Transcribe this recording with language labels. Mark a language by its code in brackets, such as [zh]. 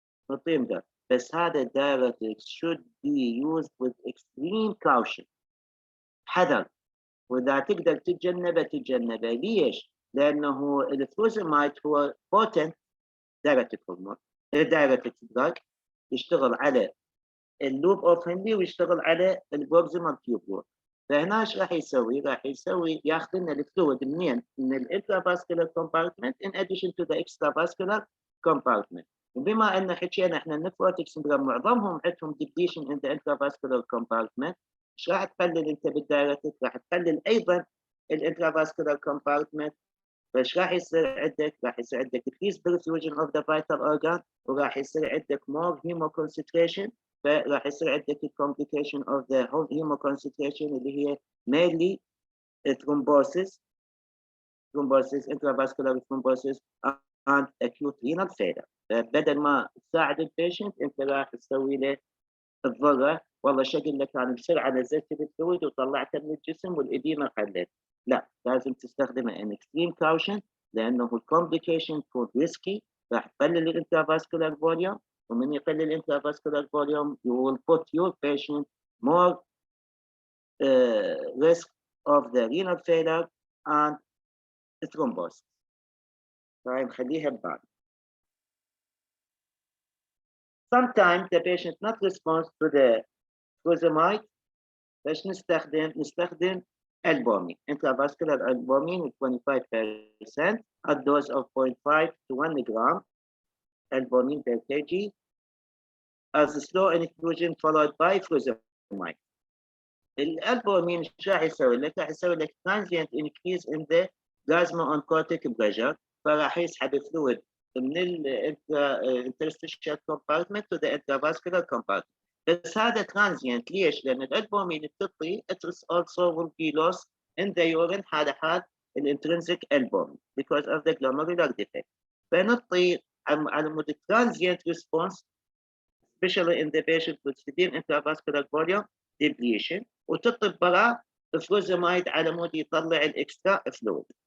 [ar] نطيم ده. بس هذا [en] diuretics should be used with extreme caution. [ar] حذر، وإذا تقدر تتجنبه. ليش؟ لأنه الفوزامايد هو [en] potent diuretic hormone، [ar] diuretic drug، يشتغل على اللوب اوف هنلي ويشتغل على البروكسيمال تيوب. فهنا ايش راح يسوي؟ راح يسوي ياخذ لنا الفلويد منين؟ من الانترافاسكولار كومبارتمنت [en] in addition to the extravascular compartment. [ar] وبما ان حكينا احنا النفروتيك سندروم معظمهم عندهم ديبليشن [en] in the intravascular compartment، [ar] ايش راح تقلل انت بالدايركت؟ راح تقلل ايضا الانترافاسكولار كومبارتمنت. فايش راح يصير عندك؟ [en] راح يصير عندك decreased perfusion of the vital organ، وراح يصير عندك more hemoconcentration، فراح يصير عندك complication of the hemoconcentration اللي هي mainly thrombosis, intravascular thrombosis and acute renal failure. [ar] بدل ما تساعد البيشنت انت راح تسوي له تضره، والله شكل لك انا بسرعه نزلت الفلويد وطلعته من الجسم والاديمه قلت. لا، لازم تستخدمه [en] in extreme caution، [ar] لانه الكومبليكيشن تكون ريسكي، راح تقلل الانترافاسكولار فوليوم، ومن يقلل الانترافاسكولار فوليوم [en] you will put your patient more risk of the renal failure and thrombosis. [ar] طيب خليها ببعض. [en] Sometimes the patient not responds to the furosemide. [ar] باش نستخدم البومين [en] intravascular albumin 25% at dose of 0.5 to 1 gram albumin per kg as a slow infusion followed by furosemide. [ar] الالبومين ايش راح يسوي لك؟ راح يسوي لك [en] transient increase in the plasma oncotic pressure، [ar] فراح يسحب فلويد من الانترستيشال compartment to the intravascular compartment. بس هذا ترانزيانت. ليش؟ لأن الألبومين بتعطي [en] it also will be lost in the urine [ar] هذا حال الانترنسيك ألبومين [en] because of the glomerular defect. فنعطي على مود transient response especially in the patient with severe intravascular volume depletion، [ar] وتعطي برا الفوزامايد على مود يطلع الإكسترا فلويد.